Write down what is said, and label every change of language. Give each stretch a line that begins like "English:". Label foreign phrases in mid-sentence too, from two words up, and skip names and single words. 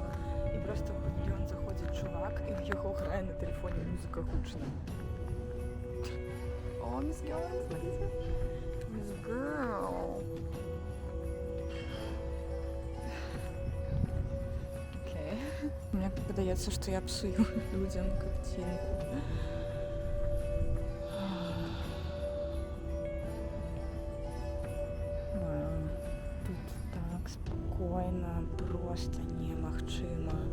Belarusian: І просто в павільён заходзіць чувак, і ў яго грае на телефоне музыка гучна. О,
Russian: Miss Girl, смотрите. Miss Girl. Окей.
Belarusian: Мне падаецца, што я псую людям картинку. Спокойно, просто немагчыма.